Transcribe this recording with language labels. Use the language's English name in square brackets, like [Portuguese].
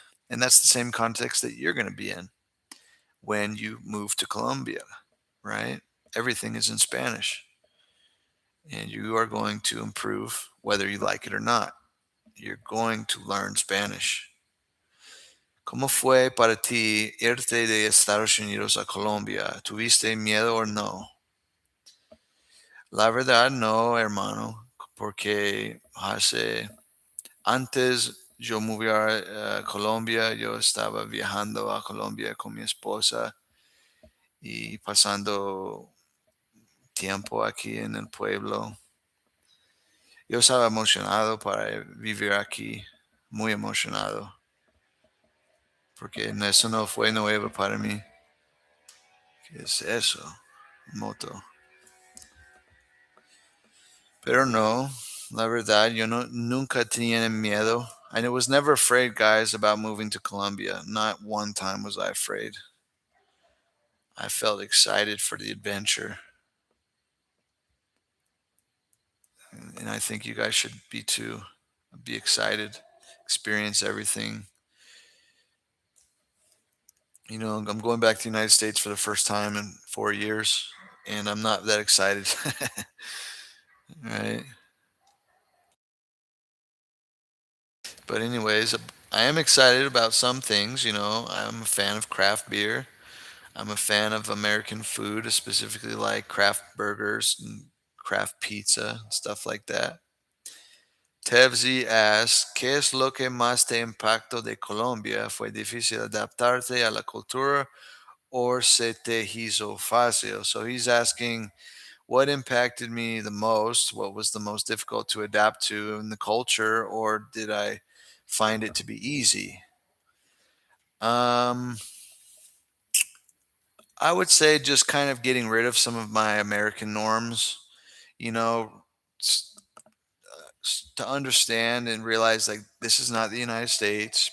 [English] And that's the same context that you're going to be in when you move to Colombia, right? Everything is in Spanish and you are going to improve whether you like it or not. You're going to learn Spanish. [Spanish] ¿Cómo fue para ti irte de Estados Unidos a Colombia? ¿Tuviste miedo o no? La verdad no, hermano, porque antes yo moví a Colombia, yo estaba viajando a Colombia con mi esposa y pasando tiempo aquí en el pueblo. Yo estaba emocionado para vivir aquí, muy emocionado, porque eso no fue nuevo para mí. ¿Qué es eso? Moto. Pero no, la verdad, yo no, nunca tenía miedo. [English] I was never afraid, guys, about moving to Colombia. Not one time was I afraid. I felt excited for the adventure. And I think you guys should be too. Be excited, experience everything. You know, I'm going back to the United States for the first time in 4 years, and I'm not that excited. Right. But anyways, I am excited about some things. You know, I'm a fan of craft beer. I'm a fan of American food, specifically like craft burgers and craft pizza and stuff like that. Tevzi asks, [Spanish] ¿qué es lo que más te impactó de Colombia? ¿Fue difícil adaptarte a la cultura or se te hizo fácil? [English] So he's asking, what impacted me the most? What was the most difficult to adapt to in the culture, or did I find it to be easy? Um, I would say just kind of getting rid of some of my American norms, you know, to understand and realize like this is not the United States.